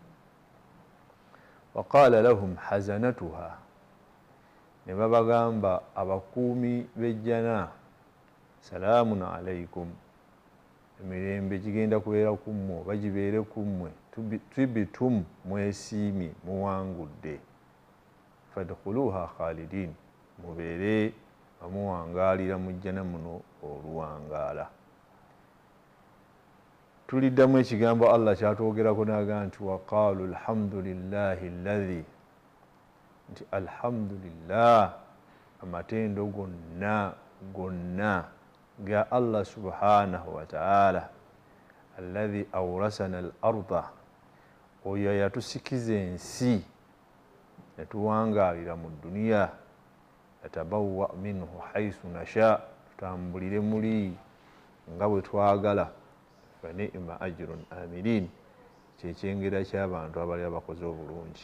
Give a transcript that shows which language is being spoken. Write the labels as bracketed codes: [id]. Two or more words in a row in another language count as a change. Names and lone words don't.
[ar] وقال لهم خزنتها [lg] ne babagamba abakuumi b'ejjana [ar] سلام عليكم [lg] emirembe gigenda kubeera kummwe oba gibeere kummwe tibitum mwesiimye muwangudde [ar] فادخلوها خالدين [lg] mubeere bamuwangaalira mu jjana muno oluwangaala. Tuliddamu ekigambo Allah kyatwogerako naga nti [ar] وقالوا الحمد لله الذي [lg] nti alhamdulillah amatendo gonna ga [ar] الله سبحانه وتعالى الذي أورثنا الأرض [lg] oyo yatusikiza ensi yatuwangaalira mu duniya [ar] يتبوأ منه حيث نشا [lg] tutambulire muli nga bwe twagala [ar] فنعم أجر العاملين [lg] kyekyengera ky'abantu abali abakoze obulungi.